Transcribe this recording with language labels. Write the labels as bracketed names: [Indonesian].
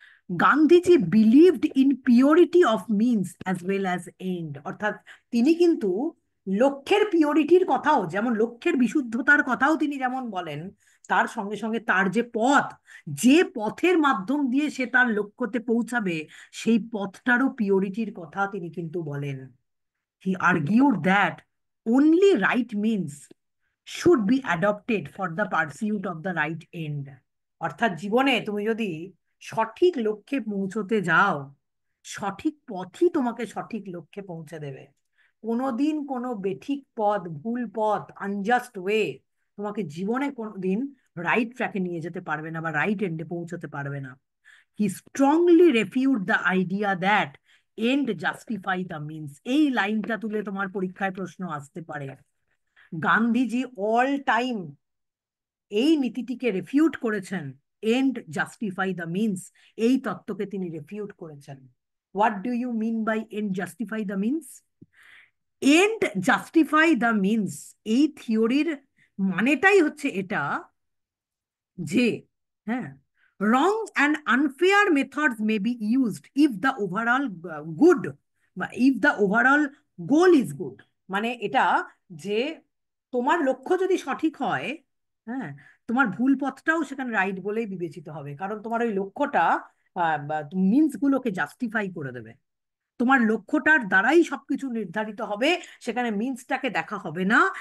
[English] Gandhiji believed in purity of means as well as end, [Bangla] অর্থাৎ তিনি কিন্তু লক্ষ্যের পিওরিটির কথাও, যেমন লক্ষ্যের বিশুদ্ধতার কথাও তিনি যেমন বলেন, তার সঙ্গে সঙ্গে তার যে পথ, যে পথের মাধ্যম দিয়ে সে তার লক্ষ্যতে পৌঁছাবে, সেই পথটারও পিওরিটির কথা তিনি কিন্তু বলেন। [English] He argued that only right means should be adopted for the pursuit of the right end. [Bangla] অর্থাৎ জীবনে তুমি যদি সঠিক লক্ষ্যে পৌঁছতে যাও, সঠিক পথই তোমাকে সঠিক লক্ষ্যে পৌঁছে দেবে। কোনোদিন কোনো বেঠিক পথ, ভুল পথ, আনজাস্ট ওয়ে তোমাকে জীবনে কোনোদিন রাইট ট্র্যাকে নিয়ে যেতে পারবে না বা রাইট এন্ডে পৌঁছতে পারবে না। [English] He strongly refute the idea that end justify the means. [Bangla] এই লাইনটা তুলে তোমার পরীক্ষায় প্রশ্ন আসতে পারে। গান্ধীজি অল টাইম এই নীতিটিকে রেফিউট করেছেন, [English] end justify the means [Bangla] এই তত্ত্বকে তিনি রেফিউট করেছেন। [English] What do you mean by end justify the means? End justify the means [Bangla] এই থিওরির মানেটাই হচ্ছে এটা যে, [English] হ্যাঁ, wrong and unfair methods may be used if the overall good বা if the overall goal is good। [Bangla] মানে এটা যে তোমার লক্ষ্য যদি সঠিক হয়, হ্যাঁ, তোমার ভুল পথটাও সেখানে রাইট বলেই বিবেচিত হবে, কারণ তোমার ওই লক্ষ্যটা মিনস গুলোকে জাস্টিফাই করে দেবে। তোমার লক্ষ্যটার দ্বারাই সবকিছু নির্ধারিত হবে, সেখানে মিনসটাকে দেখা হবে না।